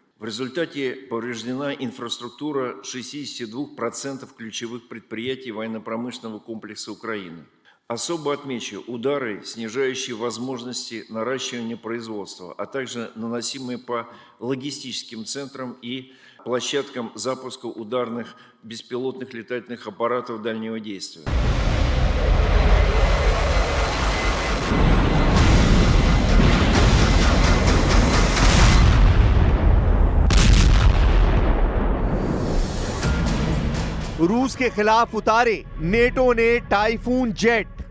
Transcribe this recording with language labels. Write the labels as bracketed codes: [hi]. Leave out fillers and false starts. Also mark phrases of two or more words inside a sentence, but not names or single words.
[ru] В результате повреждена инфраструктура 62% ключевых предприятий военно-промышленного комплекса Украины. Особо отмечу удары, снижающие возможности наращивания производства, а также наносимые по логистическим центрам и площадкам запуска ударных беспилотных летательных аппаратов дальнего действия. [hi] रूस के खिलाफ उतारे नेटो ने टाइफून जेट।